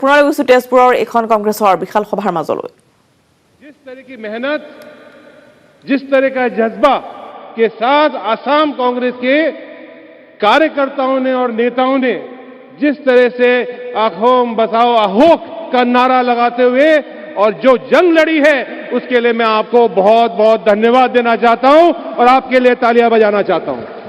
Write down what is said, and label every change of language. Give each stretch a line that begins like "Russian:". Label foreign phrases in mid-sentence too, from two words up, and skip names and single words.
Assamese: পুনৰ গৈছো তেজপুৰৰ এখন কংগ্ৰেছৰ বিশাল সভাৰ মাজলৈ।
Hindi: जिस तरह की मेहनत, जिस तरह का जज्बा के साथ असम कांग्रेस के कार्यकर्ताओं ने और नेताओं ने जिस तरह से अहोम बचाओ अहोक का नारा लगाते हुए और जो जंग लड़ी है, उसके लिए मैं आपको बहुत बहुत धन्यवाद देना चाहता हूं और आपके लिए तालियां बजाना चाहता हूं।